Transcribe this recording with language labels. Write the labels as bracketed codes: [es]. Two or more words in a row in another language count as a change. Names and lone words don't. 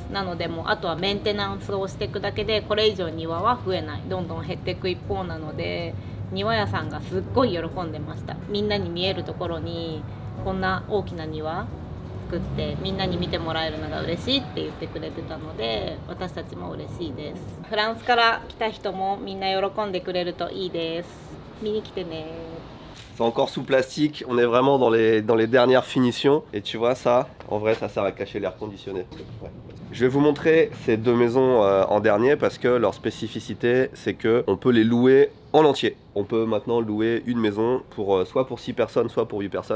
[ja] なのでもうあとはメンテナンスをしていくだけで、これ以上庭は増えない、どんどん減っていく一方なので、庭屋さんがすっごい喜んでました。みんなに見えるところにこんな大きな庭作ってみんなに見てもらえるのが嬉しいって言ってくれてたので、私たちも嬉しいです。フランスから来た人もみんな喜んでくれるといいです。見に来てね。 [fr] C'est encore sous plastique, on est vraiment dans les dernières finitions. Et tu vois ça, en vrai ça sert à cacher l'air conditionné. Ouais. Je vais vous montrer ces deux maisons en dernier parce que leur spécificité c'est qu'on peut les louer en entier. On peut maintenant louer une maison pour soit pour 6 personnes, soit pour 8 personnes.